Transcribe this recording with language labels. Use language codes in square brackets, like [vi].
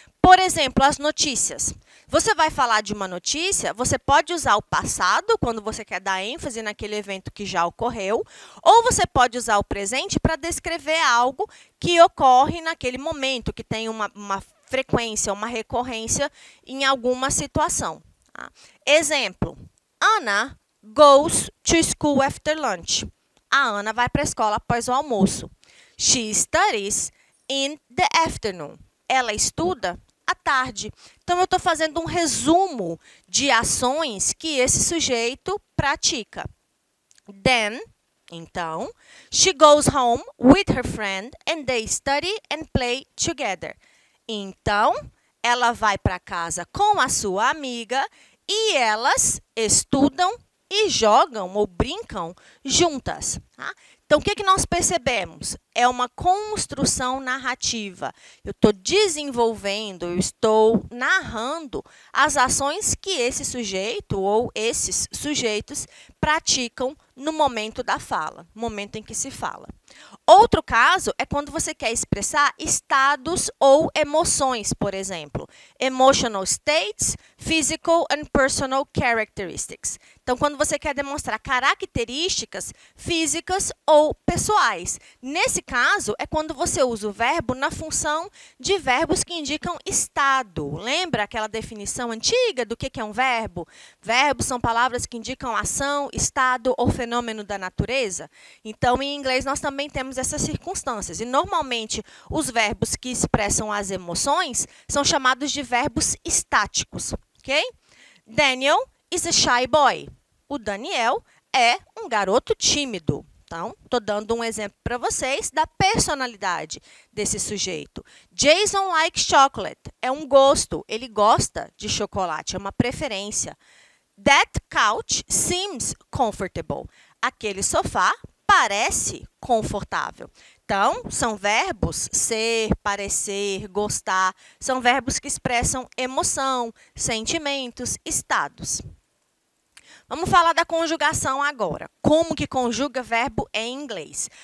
[pt] Por exemplo, as notícias. Você vai falar de uma notícia, você pode usar o passado, quando você quer dar ênfase naquele evento que já ocorreu, ou você pode usar o presente para descrever algo que ocorre naquele momento, que tem uma frequência, uma recorrência em alguma situação. Tá? Exemplo, [en] Anna goes to school after lunch. [pt] A Ana vai para a escola após o almoço. [en] She studies in the afternoon. [pt] Ela estuda à tarde. Então, eu estou fazendo um resumo de ações que esse sujeito pratica. [en] Then, [pt] então, [en] she goes home with her friend and they study and play together. [pt] Então, ela vai para casa com a sua amiga e elas estudam e jogam ou brincam juntas. Tá? Então, o que nós percebemos? É uma construção narrativa. Eu estou desenvolvendo, eu estou narrando as ações que esse sujeito ou esses sujeitos praticam no momento da fala, no momento em que se fala. Outro caso é quando você quer expressar estados ou emoções, por exemplo. [en] Emotional states, physical and personal characteristics. [pt] Então, quando você quer demonstrar características físicas ou pessoais. Nesse caso, é quando você usa o verbo na função de verbos que indicam estado. Lembra aquela definição antiga do que é um verbo? Verbos são palavras que indicam ação, estado ou fenômeno da natureza. Então, em inglês, nós também temos essas circunstâncias. E, normalmente, os verbos que expressam as emoções são chamados de verbos estáticos. Ok? [en] Daniel is a shy boy. [pt] O Daniel é um garoto tímido. Então, estou dando um exemplo para vocês da personalidade desse sujeito. [en] Jason likes chocolate. [pt] É um gosto. Ele gosta de chocolate. É uma preferência. [en] That couch seems comfortable. [pt] Aquele sofá parece confortável. Então, são verbos ser, parecer, gostar. São verbos que expressam emoção, sentimentos, estados. Vamos falar da conjugação agora. Como que conjuga verbo em inglês?